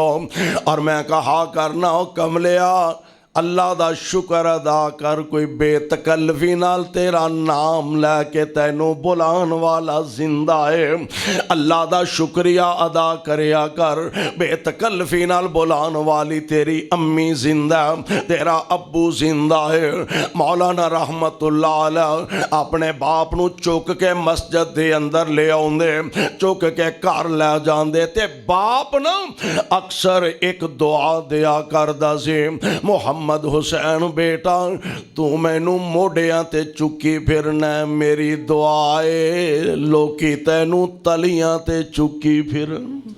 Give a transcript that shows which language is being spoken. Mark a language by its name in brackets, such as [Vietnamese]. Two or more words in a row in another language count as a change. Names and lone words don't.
[Punjabi] اور میں کہا کرنا او کملیا اللہ دا شکر ادا کر، کوئی بےتکلفی نال تیرا نام لیکے تینوں بلان والا زندہ ہے. اللہ دا شکریہ ادا کریا کر، بےتکلفی نال بلان والی تیری امی زندہ، تیرا ابو زندہ ہے. मौलाना [Arabic] رحمة الله عليه [Punjabi] اپنے باپ نوں چک کے مسجد دے اندر لے آؤندے، چک کے گھر لے جاندے تے باپ نا اکثر ایک دعا دیا کردا سی، محمد محمد حسین بیٹا تو مینوں موڈھیاں تے چکی پھرنا، میری دعا ہے لوکی تینوں تلیاں تے چکی پھرن.